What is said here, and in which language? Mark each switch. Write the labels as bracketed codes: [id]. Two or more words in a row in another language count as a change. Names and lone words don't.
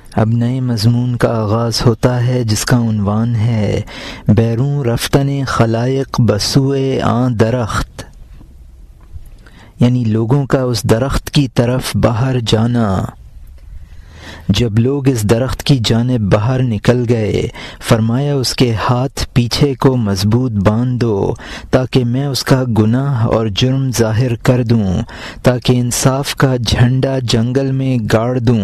[ur] اب نئے مضمون کا آغاز ہوتا ہے جس کا عنوان ہے [fa] بیرون رفتن خلائق بسوئے آں درخت، [ur] یعنی لوگوں کا اس درخت کی طرف باہر جانا۔ جب لوگ اس درخت کی جانب باہر نکل گئے، فرمایا اس کے ہاتھ پیچھے کو مضبوط باندھ دو تاکہ میں اس کا گناہ اور جرم ظاہر کر دوں، تاکہ انصاف کا جھنڈا جنگل میں گاڑ دوں۔